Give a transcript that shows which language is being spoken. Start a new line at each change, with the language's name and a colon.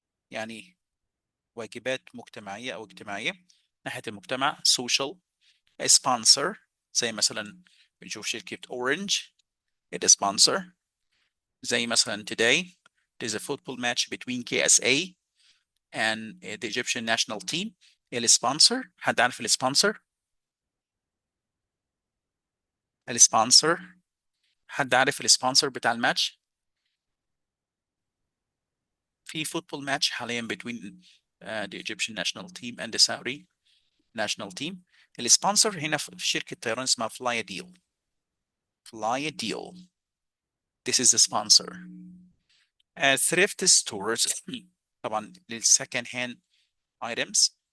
Arabic: يعني واجبات مجتمعية أو اجتماعية ناحية المجتمع.
English: social.
Arabic: sponsor زي مثلا بنشوف شركة Orange
English: it is sponsor.
Arabic: زي مثلا
English: today there's a football match between KSA and the Egyptian national team.
Arabic: الsponsor حد عارف الsponsor؟ حد عارف الsponsor بتاع الماتش؟ في
English: football match حاليا between the Egyptian national team and the Saudi national team.
Arabic: السبونسر هنا في شركة طيران اسمها Fly a deal.
English: This is the sponsor. Thrift stores طبعا للsecond hand items.